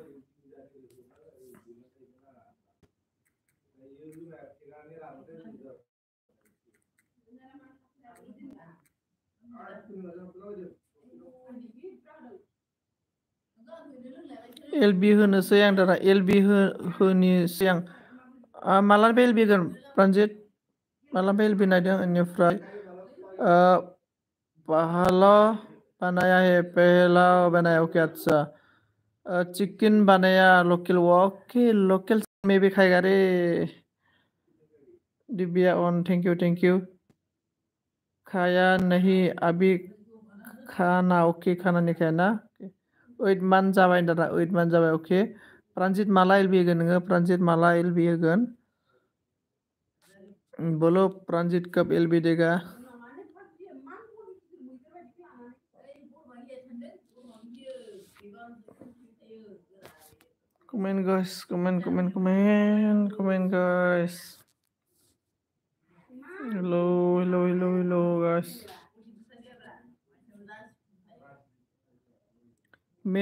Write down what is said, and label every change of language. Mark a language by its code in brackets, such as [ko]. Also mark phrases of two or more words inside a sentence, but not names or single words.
[brx] एलबी होनोसै आं दादा एलबी होनोसै आं मालानिफ्राय एलबि होगोन प्रान्जित मालानिफ्राय एलबि नायदों बेनिफ्राय [hi] पहला बनाया है पहला बनाया ओके अच्छा चिकन बनाया लोकल ओके लोकल में भी खाएगा रे दिव्या ऑन [en] thank you [hi] खाया नहीं अभी खाना ओके खाना नहीं खाया ना [brx] 8 month जाबाय दादा 8 month जाबाय ओके प्रान्जित माला एलबि होगोन नोङो प्रान्जित माला एलबि होगोन [hi] बोलो प्रान्जित कब एलबि देगा [en] comment guys comment guys hello guys [hi] मैं